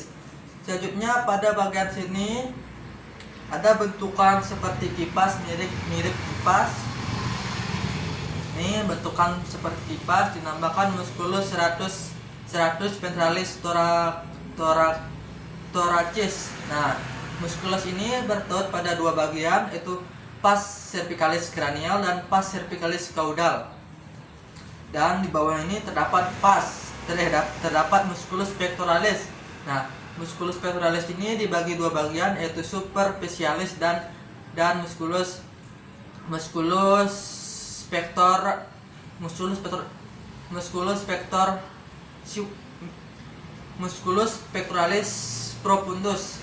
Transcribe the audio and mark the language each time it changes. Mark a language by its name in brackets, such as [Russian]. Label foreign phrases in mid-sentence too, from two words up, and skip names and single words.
[Indonesian] Selanjutnya pada bagian sini ada bentukan seperti kipas, mirip kipas. Ini bentukan seperti kipas, dinamakan [Latin] musculus serratus ventralis thoracis. [Indonesian] Nah, musculus ini bertaut pada dua bagian, yaitu [Latin] pars cervicalis cranial [Indonesian] dan [Latin] pars cervicalis caudal. [Indonesian] Dan di bawah ini terdapat [Latin] musculus pectoralis. [Indonesian] Nah, [Latin] musculus pectoralis [Indonesian] ini dibagi dua bagian, yaitu superficialis dan [Latin] musculus pectoralis profundus.